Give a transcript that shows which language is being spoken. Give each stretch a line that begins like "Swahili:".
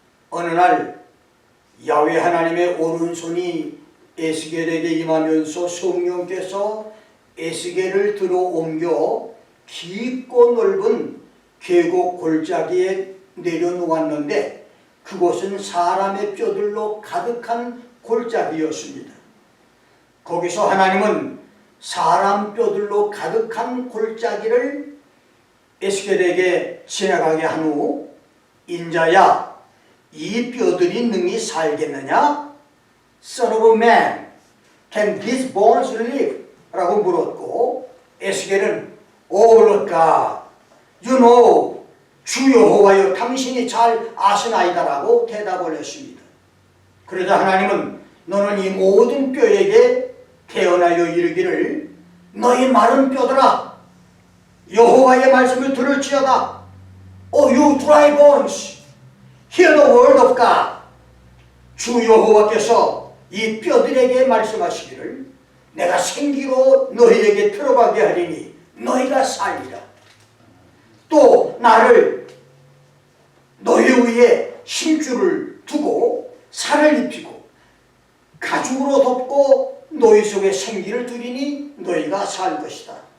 Korean: 어느 날 야훼 하나님의 오른손이 에스겔에게 임하면서 성령께서 에스겔을 들어 옮겨 깊고 넓은 계곡 골짜기에 내려놓았는데 그곳은 사람의 뼈들로 가득한 골짜기였습니다. 거기서 하나님은 사람 뼈들로 가득한 골짜기를 에스겔에게 지나가게 한 후 인자야 이 뼈들이 능히 살겠느냐?
English: Son of a man, can these bones live?
Korean: 라고 물었고 에스겔은
English: Oh Lord God, you know,
Korean: 주 여호와여 당신이 잘 아시나이다 라고 대답을 했습니다. 그러자 하나님은 너는 이 모든 뼈에게 태어나여 이르기를 너희 마른 뼈들아 여호와의 말씀을 들을지어다.
English: Oh you dry bones, hear the word of God.
Korean: 주 여호와께서 이 뼈들에게 말씀하시기를 내가 생기로 너희에게 들어가게 하리니 너희가 살리라. 또 나를 너희 위에 힘줄을 두고 살을 입히고 가죽으로 덮고 너희 속에 생기를 두리니 너희가 살 것이다.